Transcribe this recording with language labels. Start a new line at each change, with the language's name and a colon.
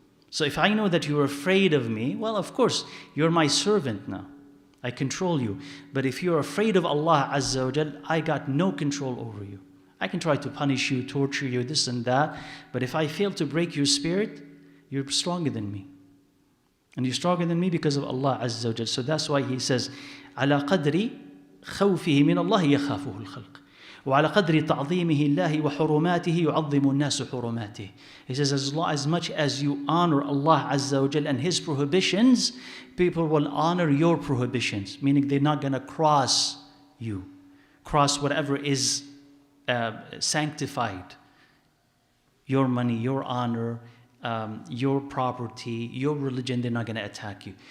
English: So if I know that you're afraid of me, well, of course, you're my servant now. I control you. But if you're afraid of Allah Azza wa Jal, I got no control over you. I can try to punish you, torture you, this and that. But if I fail to break your spirit, you're stronger than me. And you're stronger than me because of Allah Azza wa Jal. So that's why he says,
Arabic: على قدر خوفه من الله يخافه الخلق. وعلى قدر تعظيمه الله وحرماته يعظم الناس حرماته.
English: He says, as much as you honor Allah Azza wa Jal and His prohibitions, people will honor your prohibitions, meaning they're not going to cross you, cross whatever is sanctified. Your money, your honor, your property, your religion, they're not going to attack you.